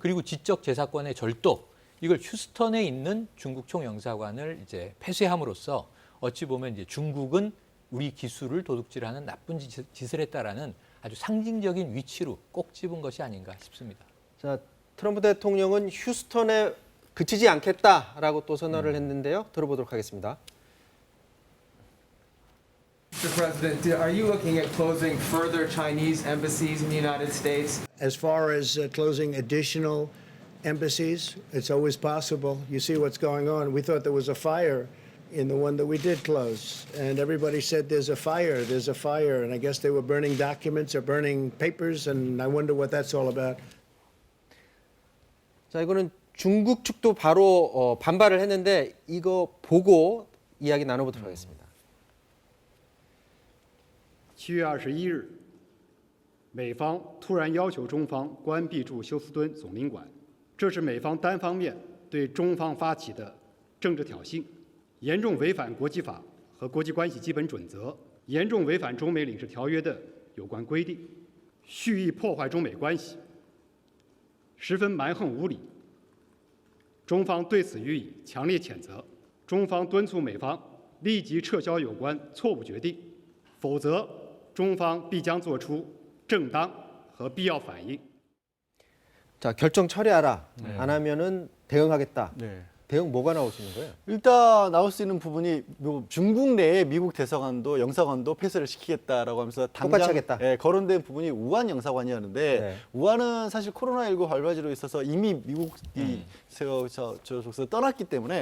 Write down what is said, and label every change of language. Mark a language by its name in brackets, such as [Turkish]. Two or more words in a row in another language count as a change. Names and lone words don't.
[Korean] 그리고 지적 재산권의 절도 이걸 휴스턴에 있는 중국 총영사관을 이제 폐쇄함으로써 어찌 보면 이제 중국은 우리 기술을 도둑질하는 나쁜 짓을 했다라는 아주 상징적인 위치로 꼭 집은 것이 아닌가 싶습니다. 자, 트럼프 대통령은 휴스턴에 그치지 않겠다라고 또 선언을 했는데요. 들어보도록 하겠습니다. [English] Mr. President, are you looking at closing further Chinese embassies in the United States? As far as closing additional embassies, it's always possible. You see what's going on. We thought there was a fire in the one that we did close, and everybody said there's a fire, and I guess they were burning documents or burning papers, and I wonder what that's all about. [Korean] 자, 이거는 중국 측도 바로 반발을 했는데 이거 보고 이야기 나눠보도록 하겠습니다. [Chinese] 7 月21日，美方突然要求中方关闭驻休斯敦总领馆，这是美方单方面对中方发起的政治挑衅，严重违反国际法和国际关系基本准则，严重违反中美领事条约的有关规定，蓄意破坏中美关系，十分蛮横无理。中方对此予以强烈谴责，中方敦促美方立即撤销有关错误决定，否则中方必将做出正当和必要反应。 [Korean] 자, 결정 처리하라. 안 하면은 대응하겠다. 네. 대응 뭐가 나올 수 있는 거예요? 일단 나올 수 있는 부분이 중국 내에 미국 대사관도 영사관도 폐쇄를 시키겠다라고 하면서 똑같이 하겠다. 예, 거론된 부분이 우한 영사관이었는데 네. 우한은 사실 코로나19 발바지로 있어서 이미 미국이 저쪽에서 떠났기 때문에